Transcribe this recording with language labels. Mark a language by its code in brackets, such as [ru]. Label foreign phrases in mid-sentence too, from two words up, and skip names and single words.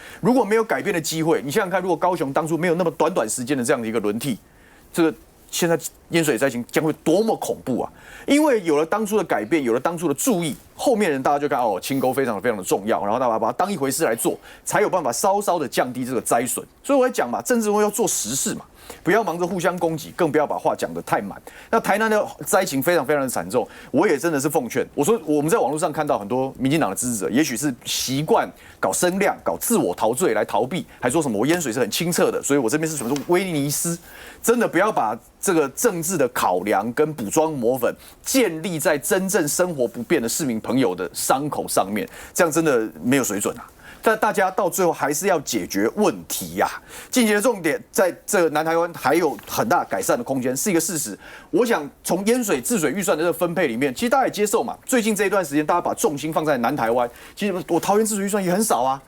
[zh] 如果沒有改變的機會，你想想看，如果高雄當初沒有那麼短時間的這樣的一個輪替，這個現在淹水災情將會多麼恐怖啊！因為有了當初的改變，有了當初的注意，後面人大家就看哦，清溝非常的重要，然後大家把它當一回事來做，才有辦法稍稍的降低這個災損。所以我在講嘛，政治要做實事嘛，不要忙着互相攻擊，更不要把話講得太滿。那台南的災情非常的慘重，我也真的是奉勸，我說我們在網絡上看到很多民進黨的支持者，也許是習慣搞聲量、搞自我陶醉來逃避，還說什麼我淹水是很清澈的，所以我這邊是什麼威尼斯，真的不要把這個政治的考量跟補妝抹粉建立在真正生活不便的市民朋友的傷口上面，這樣真的沒有水準啊。但大家到最後還是要解決問題呀。近期的重點在這個南台灣還有很大改善的空間，是一個事實。我想從淹水治水預算的這個分配裡面，其實大家也接受嘛。最近這一段時間，大家把重心放在南台灣，其實我桃園治水預算也很少啊。